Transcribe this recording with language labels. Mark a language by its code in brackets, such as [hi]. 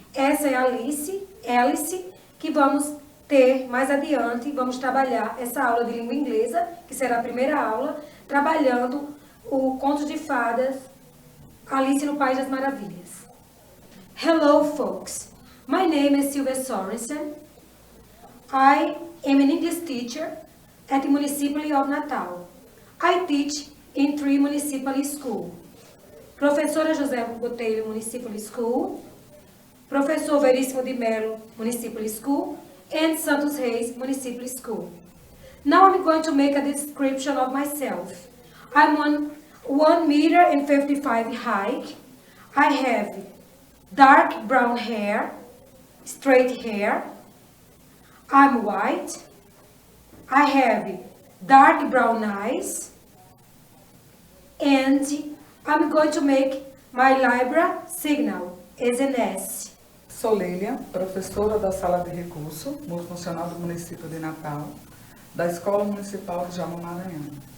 [pt] Essa é a Alice, que vamos ter mais adiante, vamos trabalhar essa aula de língua inglesa, que será a primeira aula, trabalhando o conto de fadas Alice no País das Maravilhas. [en] Hello, folks. My name is Silvia Sorensen. I am an English teacher at the Municipal of Natal. I teach in 3 municipal schools. Professora José Botelho Municipal School, Professor Veríssimo de Melo Municipal School, and Santos Reis Municipal School. Now I'm going to make a description of myself. I'm 1,55 m high. I have dark brown hair, straight hair. I'm white. I have dark brown eyes. And I'm going to make my Libra signal as an S. [pt] Sou Lélia, professora da Sala de Recurso, multifuncional do município de Natal, da Escola Municipal de Jaú Maranhão.